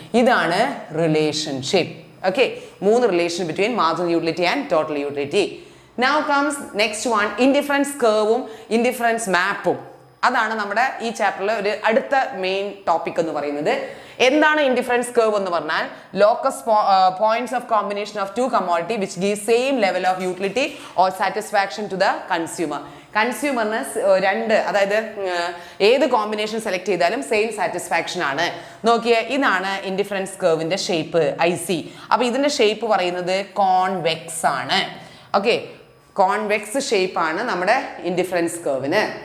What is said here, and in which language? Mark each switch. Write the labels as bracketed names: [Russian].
[Malayalam] ഇതാണ് relationship. [English] Okay, 3 relation between marginal utility and total utility. Now comes next one, indifference കർവും indifference മാപ്പും. [Malayalam] അതാണ് നമ്മുടെ ഈ ചാപ്റ്ററിൽ ഒരു അടുത്ത മെയിൻ ടോപ്പിക് എന്ന് പറയുന്നത്. എന്താണ് ഇൻഡിഫറൻസ് കർവ് എന്ന് പറഞ്ഞാൽ? [English] Locus points of combination of 2 commodity which give same level of utility or satisfaction to the consumer. [Malayalam] കൺസ്യൂമറിന് 2, അതായത് ഏത് കോമ്പിനേഷൻ സെലക്ട് ചെയ്താലും സെയിം സാറ്റിസ്ഫാക്ഷൻ ആണ്. നോക്കിയേ, ഇതാണ് ഇൻഡിഫറൻസ് കർവിന്റെ ഷേപ്പ്, IC. അപ്പൊ ഇതിന്റെ ഷേപ്പ് പറയുന്നത് കോൺവെക്സ് ആണ്. ഓക്കെ, കോൺവെക്സ് ഷേപ്പ് ആണ് നമ്മുടെ ഇൻഡിഫറൻസ് കർവിന്.